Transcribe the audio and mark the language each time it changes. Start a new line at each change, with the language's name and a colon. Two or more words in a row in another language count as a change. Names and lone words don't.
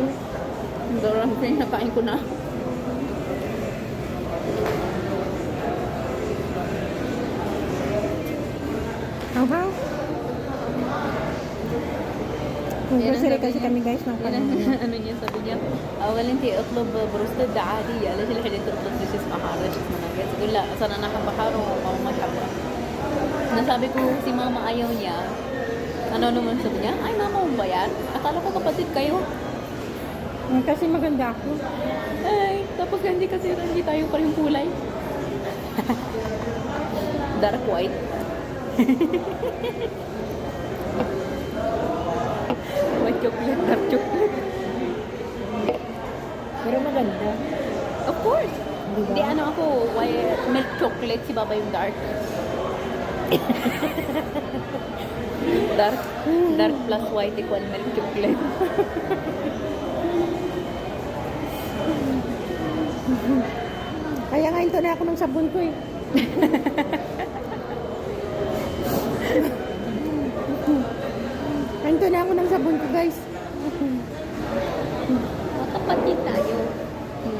Filipino: Dalawang friend, nakain ko na. How? Grocery kasi kami guys ng ano niya, sabi niya,
Arabic: أولا أنت اطلب بروستد عادية ليش الحين تطلب شو اسمها هذا شو اسمه ناجتس تقول لا أصلا أنا أحب بحار وماما ما تحبها.
Filipino: Nasabi ko si mama ayaw niya. Ano naman sabi niya? Ay mama mo ba yan? Akala ko kapatid kayo. Kasi maganda ako. Ay, tapos hindi tayo parehong kulay.
English: Dark white. White chocolate, dark chocolate.
Filipino: Pero maganda.
English: Of course.
Filipino: Diba? Di ano ako,
English: white milk chocolate,
Filipino: si Baba yung dark.
English: Dark plus white equal milk chocolate.
Filipino: Kaya nga ito na ako ng sabon ko eh. Ito na ako ng sabon ko guys. Magkapatid tayo. Hindi